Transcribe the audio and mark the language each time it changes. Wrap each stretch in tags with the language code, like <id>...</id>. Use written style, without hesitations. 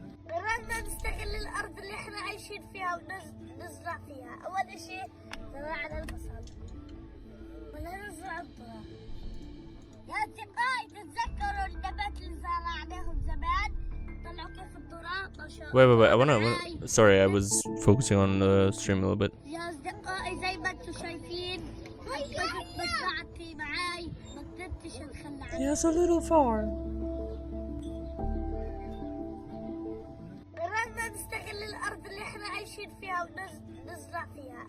<ar>قررنا نستغل الأرض اللي احنا عايشين فيها ونزرع فيها. أول إشي زرعنا البصل ولا نزرع الذرة. يا أصدقائي تتذكروا النبات اللي زرعناهم زمان؟ طلعوا كيف التراب ما شاء</ar> <en>Wait. I</en> <ar>الله.</ar> <en>wanna. Sorry, I was focusing on the stream a little bit.</en> <ar>يا أصدقائي زي ما انتم شايفين بطلعتي معاي ما قدرتش نخلى عنها.</ar> <en>Yes, a little far.</en> <ar>قررنا نستغل الأرض اللي احنا عايشين فيها ونزرع فيها.</ar>